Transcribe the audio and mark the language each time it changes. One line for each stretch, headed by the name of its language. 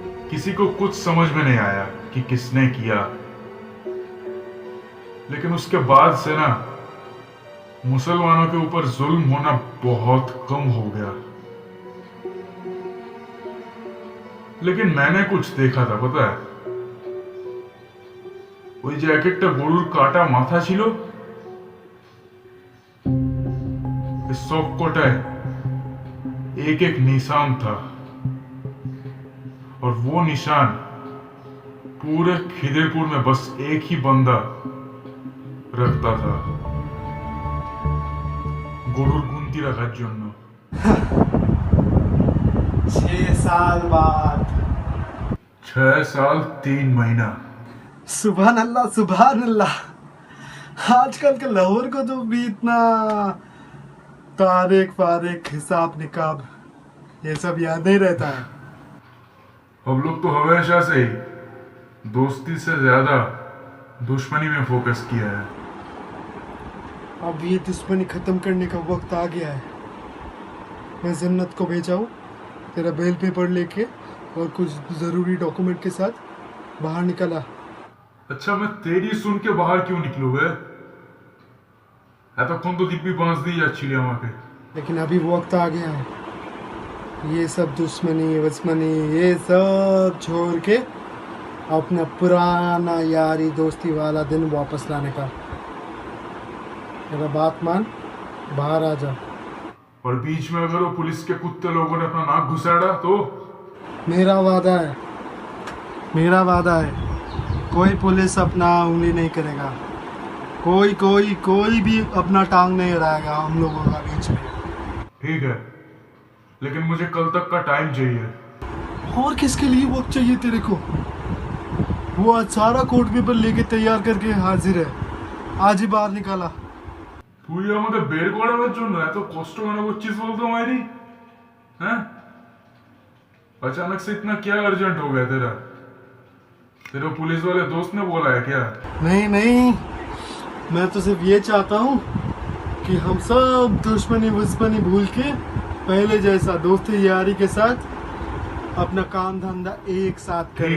Hindi: किसी को कुछ समझ में नहीं आया कि किसने किया। लेकिन उसके बाद से ना मुसलमानों के ऊपर जुल्म होना बहुत कम हो गया। लेकिन मैंने कुछ देखा था, पता है?
Bangla: ওই যে এক একটা গরুর কাটা মাথা ছিল, সবকটায়
Hindi: एक एक निशान था। और वो निशान पूरे खिदेरपुर में बस एक ही बंदा रखता था,
Bangla: গরুর গুনতি রাখার জন্য।
Hindi: 6 साल बाद 6 साल 3 महीना। सुभान अल्लाह सुभान अल्लाह। आजकल के लाहौर को तो भी इतना तारीख फारिक हिसाब निकाब ये सब याद नहीं रहता है। हम लोग तो हमेशा से ही दोस्ती से ज्यादा दुश्मनी में फोकस किया है। अब ये दुश्मनी खत्म करने का वक्त आ गया है। मैं जन्नत को भेजा हूँ तेरा बेल पेपर लेके और कुछ जरूरी डॉक्यूमेंट के साथ बाहर निकला। अच्छा, मैं तेरी सुन के बाहर क्यों निकलूंगा?
Bangla: এতক্ষণ তো দিব্যি বাঁশ দিয়ে যাচ্ছিলি আমাকে।
Hindi: लेकिन अभी वक्त आ गया है ये सब दुश्मनी वस्मनी ये सब छोड़ के अपना पुराना यारी दोस्ती वाला दिन वापस लाने का। मेरा बात मान, बाहर आ जा। और बीच में अगर वो पुलिस के कुत्ते लोगों ने अपना नाक घुसाड़ा तो? मेरा वादा है, मेरा वादा है, कोई पुलिस अपना उंगली नहीं करेगा। कोई कोई कोई भी अपना टांग नहीं अड़ाएगा हम लोगों का बीच में। ठीक है, लेकिन मुझे कल तक का टाइम चाहिए। और किसके लिए वक्त चाहिए तेरे को? वो आज सारा कोर्ट पेपर लेके तैयार करके हाजिर है, आज ही बाहर निकाला।
Bangla: তুই আমাদের বের করানোর জন্য এত কষ্ট কেন করছিস বলতো মাইরি?
Hindi: हैं? अचानक से इतना क्या अर्जेंट हो गया तेरा? तेरे पुलिस वाले दोस्त ने बोला है क्या? नहीं नहीं, मैं तो सिर्फ ये चाहता हूँ कि हम सब दुश्मनी वुश्मनी भूल के पहले जैसा दोस्ती यारी के साथ अपना काम धंधा एक साथ करें।